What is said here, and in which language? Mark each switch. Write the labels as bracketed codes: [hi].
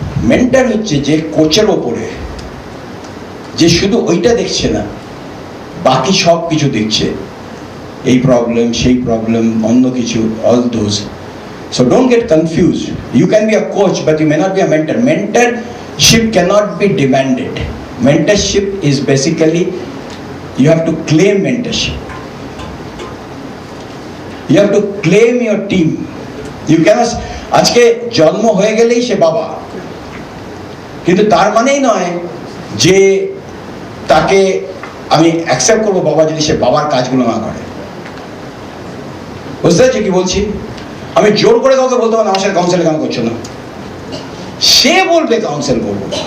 [bn] Mentor হচ্ছে যে কোচের ওপরে, যে শুধু ওইটা দেখছে না, বাকি সব কিছু দেখছে, এই প্রবলেম সেই প্রবলেম অন্য কিছু, [en] All those. So don't get confuse, you can be a coach but you may not be a mentor. Mentorship cannot be demanded. Mentorship is basically you have to claim mentorship. You have to claim your team. You cannot, [bn] আজকে জন্ম হয়ে গেলেই সে বাবা, কিন্তু তার মানেই নয় যে তাকে আমি অ্যাকসেপ্ট করবো বাবা যদি সে বাবার কাজগুলো না করে। বুঝতে পারছি কি বলছি? আমি জোর করে কাউকে বলতে পারবো না আমার সাথে কাউন্সেল কেন করছো না, সে বলবে কাউন্সেল করবো।